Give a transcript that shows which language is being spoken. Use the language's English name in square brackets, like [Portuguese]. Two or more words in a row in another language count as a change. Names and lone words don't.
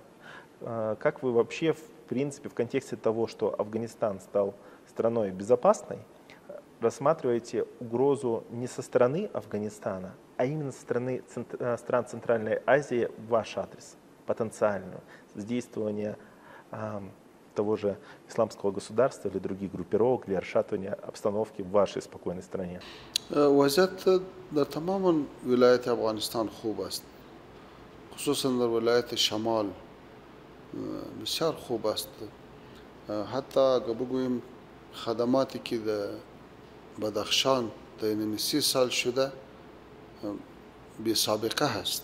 [Russian] Как вы вообще, в принципе, в контексте того, что Афганистан стал страной безопасной, рассматриваете угрозу не со стороны Афганистана, а именно со стороны стран Центральной Азии в ваш адрес, потенциальную, с действования того же исламского государства или других группировок для расшатывания обстановки в вашей спокойной стране? [Persian] وضعیت در تمام ولایت افغانستان خوب است، خصوصا در ولایت شمال بسیار خوب است. حتی اگر بگوییم خدماتی که در بدخشان در این 30 سال شده بی سابقه هست.